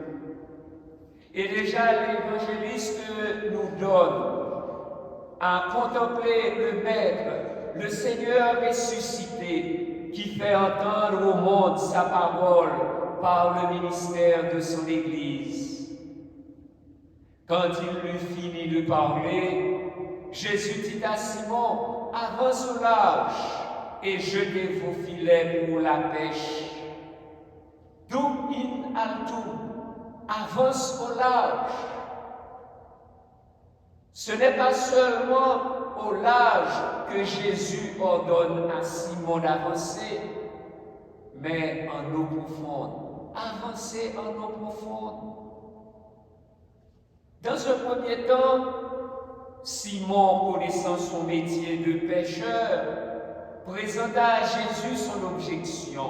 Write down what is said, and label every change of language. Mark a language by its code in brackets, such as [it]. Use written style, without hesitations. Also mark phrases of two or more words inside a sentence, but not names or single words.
[fr] Et déjà l'évangéliste nous donne à contempler le Maître, le Seigneur ressuscité, qui fait entendre au monde sa parole par le ministère de son Église. Quand il eut fini de parler, Jésus dit à Simon: avance au large et jetez vos filets pour la pêche. [la] Dum in altum, [fr] avance au large. Ce n'est pas seulement au large que Jésus ordonne à Simon d'avancer, mais en eau profonde. Avancer en eau profonde. Dans un premier temps, Simon, connaissant son métier de pêcheur, présenta à Jésus son objection.